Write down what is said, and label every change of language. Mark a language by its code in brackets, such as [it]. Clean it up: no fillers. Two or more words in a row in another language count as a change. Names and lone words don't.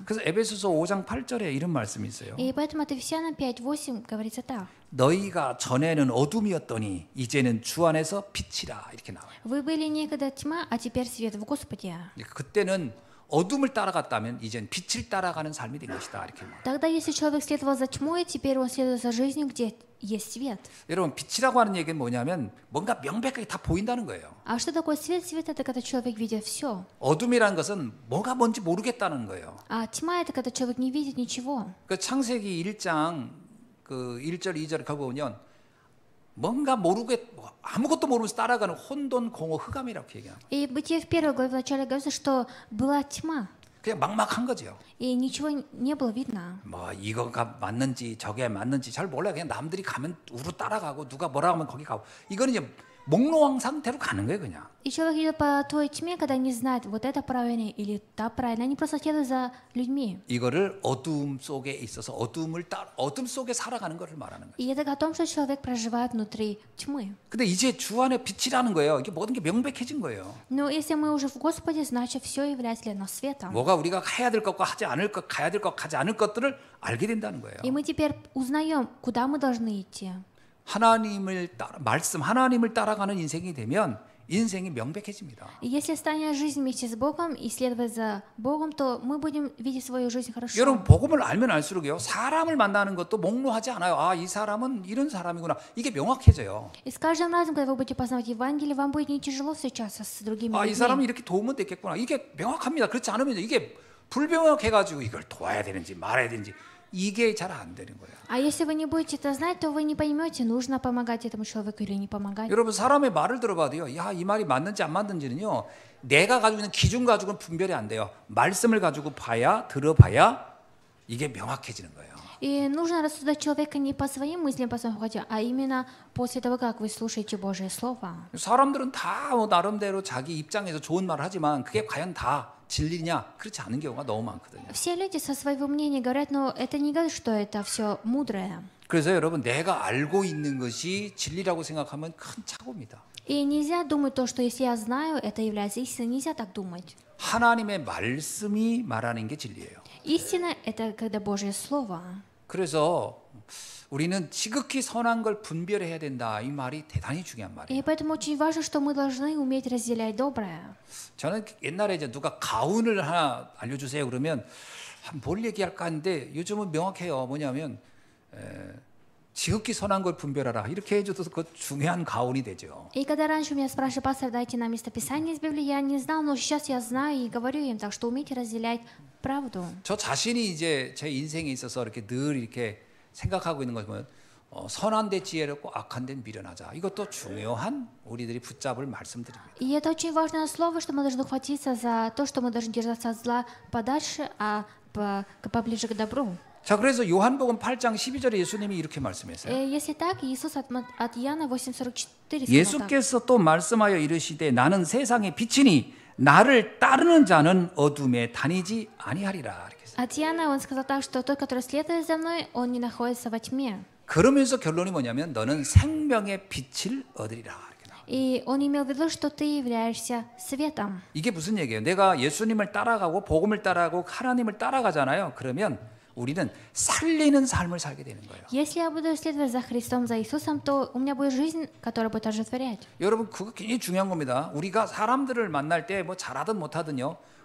[ko] 그래서 에베소서 5장 8절에 이런 말씀이 있어요. [ru] И поэтому от Ефесянам 5:8 говорится так. [ko] 너희가 전에는 어둠이었더니 이제는 주 안에서 빛이라 이렇게 나와요. [ru] Вы были некогда тьма, а теперь свет в Господе. [ko] 그때는 어둠을 따라갔다면 이젠 빛을 따라가는 삶이 된 것이다 이렇게 말해요. [ru] Тогда, если человек следовал за тьмой, теперь он следует за жизнью, где есть свет. [ko] 여러분 빛이라고 하는 얘기는 뭐냐면 뭔가 명백하게 다 보인다는 거예요. [ru] А что такое свет? Свет — это когда человек видит все. [ko] 어둠이라는 것은 뭐가 뭔지 모르겠다는 거예요. [ru] А тьма — это когда человек не видит ничего. [ko] 그 창세기 1장 그 1절 2절 거기 보면 뭔가 모르게 아무것도 모르면서 따라가는 혼돈 공허 흑암이라고 얘기합니다. [ru] И в Бытие в 1 главе вначале говорится, что была тьма, [ko] 그냥 막막한 거죠. [ru] и ничего не было видно. [ko] 뭐 이거가 맞는지 저게 맞는지 잘 몰라요. 그냥 남들이 가면 우르 따라가고 누가 뭐라 하면 거기 가고 이거는 이제 몽롱한 상태로 가는 거예요, 그냥. [ru] И человек идет по той тьме, когда не знает, вот это правильно или та правильно. Они просто следуют за людьми. [ko] 이거를 어둠 속에 있어서 어둠 속에 살아가는 것을 말하는 거예요. [ru] И это о том, что человек проживает внутри тьмы. [ko] 근데 이제 주 안에 빛이라는 거예요. 이게 모든 게 명백해진 거예요. [ru] Но если мы уже в Господе, значит, все является для нас светом. [ko] 뭐가 우리가 해야 될 것과 하지 않을 것, 가야 될 것, 가지 않을 것들을 알게 된다는 거예요. [ru] И мы теперь узнаем, куда мы должны идти. [ko] 하나님을 따라가는 인생이 되면 인생이 명백해집니다. [ru] И если станет жизнь вместе с Богом и следовать за Богом, то мы будем видеть свою жизнь хорошо. [ko] 여러분 복음을 알면 알수록요 사람을 만나는 것도 몽롱하지 않아요. 아, 이 사람은 이런 사람이구나. 이게 명확해져요. [ru] И с каждым разом, когда вы будете познавать Евангелие, вам будет не тяжело встречаться с другими [ko] 아, 이 [ru] людьми. [ko] 사람이 이렇게 도우면 되겠구나. 이게 명확합니다. 그렇지 않으면 이게 불명확해가지고 이걸 도와야 되는지 말아야 되는지 이게 잘 안 되는 거예요. [ru] А если вы не будете это знать, то вы не поймете, нужно помогать этому человеку или не помогать. [ko] 여러분 사람의 말을 들어봐도요. 야, 이 말이 맞는지 안 맞는지는요. 내가 가지고 있는 기준 가지고는 분별이 안 돼요. 말씀을 가지고 들어봐야 이게 명확해지는 거예요. [ru] И нужно рассуждать человека не по своим мыслям, по своему хотя, а именно после того, как вы слушаете Божье Слово. [ko] 사람들은 다 나름대로 자기 입장에서 좋은 말을 하지만 그게 과연 다 진리냐? 그렇지 않은 경우가 너무 많거든요. [ru] Все люди со своего мнения говорят, но это не говорит, что это все мудрое. [ko] 그래서 여러분 내가 알고 있는 것이 진리라고 생각하면 큰 착오입니다. [ru] И нельзя думать то, что если я знаю, это является истиной. Нельзя так думать. [ko] 하나님의 말씀이 말하는 게 진리예요. [ru] Истина — это когда Божье Слово. [ko] 그래서 우리는 지극히 선한 걸 분별해야 된다. 이 말이 대단히 중요한 말이에요. [ru] И поэтому очень важно, что мы должны уметь разделять доброе. [ko] 저는 옛날에 이제 누가 가훈을 하나 알려주세요 그러면 뭘 얘기할까 하는데 요즘은 명확해요. 뭐냐면 지극히 선한 걸 분별하라. 이렇게 해줘도 그 중요한 가훈이 되죠. [ru] И когда раньше меня спрашивали, пастор, дайте нам местописание из Библии, я не знал, но сейчас я знаю и говорю им, так что умейте разделять правду. [ko] 저 자신이 이제 제 인생에 있어서 이렇게 늘 이렇게 생각하고 있는 것 보면 선한 데 지혜롭고 악한 데는 미련하자. 이것도 중요한 우리들이 붙잡을 말씀드립니다. [ru] И это очень важное слово, что мы должны хватиться за то, что мы должны держаться от зла подальше, а поближе к добру. [ko] 자, 그래서 요한복음 8장 12절에 예수님이 이렇게 말씀했어요. [ru] Если так, Иисус от Иоанна 8:44 сказал так. [ko] 예수께서 또 말씀하여 이르시되 나는 세상의 빛이니 나를 따르는 자는 어둠에 다니지 아니하리라. 이렇게 했어요. [ru] От Иоанна он сказал так, что тот, который следует за мной, он не находится во тьме. [ko] 그러면서 결론이 뭐냐면 너는 생명의 빛을 얻으리라. 이렇게 나와요. [ru] И он имел в виду, что ты являешься светом. [ko] 이게 무슨 얘기예요? 내가 예수님을 따라가고 복음을 따라가고 하나님을 따라가잖아요. 그러면 우리는 살리는 삶을 살게 되는 거예요. [ru] Если я буду следовать за Христом, за Иисусом, то у меня будет жизнь, которая будет оживотворять. [ko] 여러분 그거 굉장히 중요한 겁니다. 우리가 사람들을 만날 때 뭐 잘하든 못하든요.